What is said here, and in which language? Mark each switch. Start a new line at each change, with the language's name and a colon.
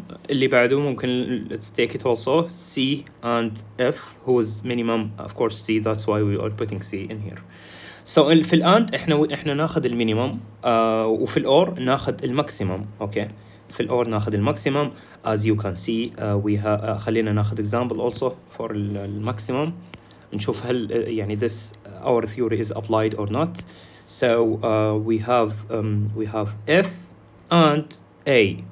Arabic: اللي بعده ممكن
English: let's take it also C and F whose minimum of course C, that's why we are putting C in here.
Arabic: So في الآند احنا ناخذ المينيمم وفي الأور ناخذ الماكسيمم، okay. في الأور ناخذ الماكسيمم
English: as you can see we have
Arabic: خلينا ناخذ
English: example also for
Arabic: الماكسيمم نشوف هل يعني
English: this our theory is applied or not. So we have F and A.